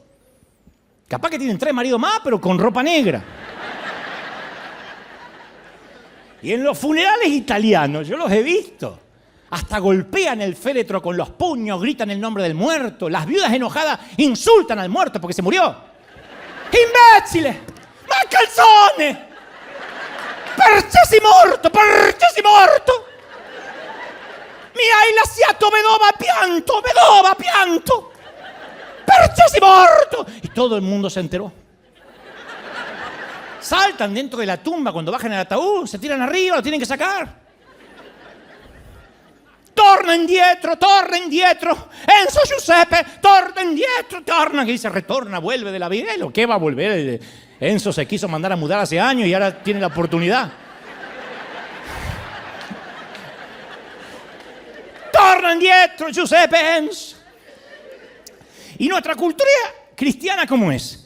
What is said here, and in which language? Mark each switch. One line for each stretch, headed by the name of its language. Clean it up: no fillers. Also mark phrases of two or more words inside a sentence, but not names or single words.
Spanish: Capaz que tienen 3 maridos más, pero con ropa negra. Y en los funerales italianos, yo los he visto, hasta golpean el féretro con los puños, gritan el nombre del muerto. Las viudas enojadas insultan al muerto porque se murió.
Italian: ¡Imbécile! ¡Ma calzone! ¡Perché si morto! ¡Perché si morto! Mi hai lasciato vedova pianto! ¡Perché si morto!
Spanish: Y todo el mundo se enteró. Saltan dentro de la tumba cuando bajan el ataúd, se tiran arriba, lo tienen que sacar.
Italian: Torna indietro, Enzo Giuseppe, torna indietro, torna,
Spanish: que dice retorna, vuelve de la vida. ¿Lo que va a volver? Enzo se quiso mandar a mudar hace años y ahora tiene la oportunidad.
Italian: Torna indietro, Giuseppe, Enzo.
Spanish: Y nuestra cultura cristiana, ¿cómo es?